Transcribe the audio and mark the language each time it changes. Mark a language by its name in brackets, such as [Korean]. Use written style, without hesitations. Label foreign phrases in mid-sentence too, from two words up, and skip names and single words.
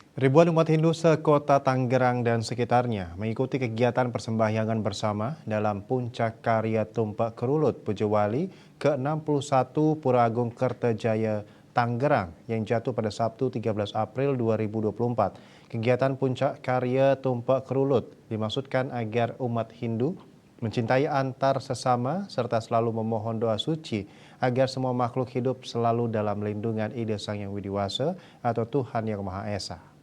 [Indonesian] Ribuan umat Hindu sekota Tangerang dan sekitarnya mengikuti kegiatan persembahyangan bersama dalam Puncak Karya Tumpak Kerulut Pujewali ke-61 Pura Agung Kertajaya Tangerang yang jatuh pada Sabtu 13 April 2024. Kegiatan Puncak Karya Tumpak Kerulut dimaksudkan agar umat Hindu mencintai antar sesama serta selalu memohon doa suci agar semua makhluk hidup selalu dalam lindungan Ida Sang Yang Widi Wasa atau Tuhan Yang Maha Esa.